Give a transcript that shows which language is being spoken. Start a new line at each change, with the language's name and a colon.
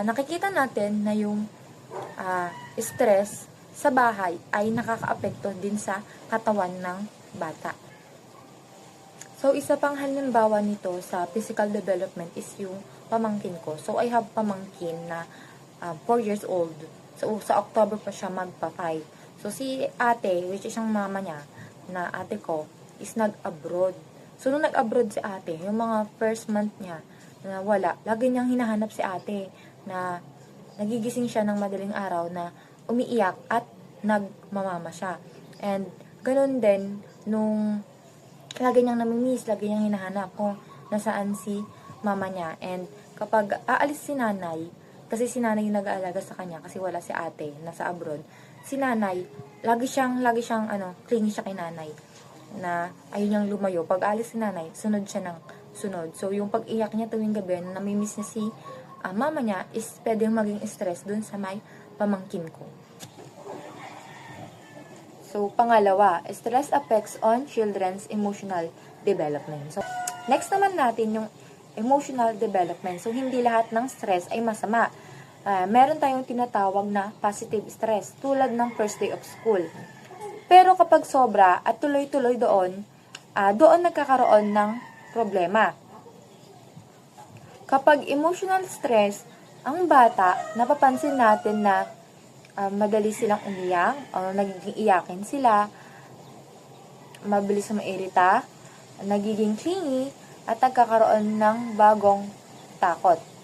Filipino: Nakikita natin na yung stress sa bahay ay nakakaapekto din sa katawan ng bata. So, isa pang halimbawa nito sa physical development is yung pamangkin ko.
English: So, I have pamangkin na 4 years old.
Filipino: So, sa October pa siya magpa-5. So, si ate, which is yung mama niya, na ate ko, is nag-abroad. So, nung nag-abroad si ate, yung mga first month niya, na wala, lagi niyang hinahanap si ate, na nagigising siya ng madaling araw na umiiyak at nagmamama siya. And, ganun din, nung lagi niyang namimiss, lagi niyang hinahanap kung nasaan si mama niya. And, kapag aalis si nanay, kasi si nanay yung nag-aalaga sa kanya, kasi wala si ate, nasa abroad, si nanay, lagi siyang clingy siya kay nanay, na ayun niyang lumayo. Pag alis si nanay, sunod siya ng sunod. So, yung pag-iyak niya tuwing gabi, na namimiss niya si mama niya, is pwedeng maging stress dun sa may pamangkin ko.
English: So, pangalawa, stress affects on children's emotional development. So, next
Filipino: naman natin yung
English: emotional development.
Filipino: So, hindi lahat ng stress ay masama. Meron tayong tinatawag na positive stress, tulad ng
English: first day of school.
Filipino: Pero kapag sobra at tuloy-tuloy doon nagkakaroon ng problema. Kapag emotional stress, ang bata, napapansin natin na madali silang umiyak, o nagiging iyakin sila, mabilis na mairita, nagiging clingy, at nagkakaroon ng bagong takot.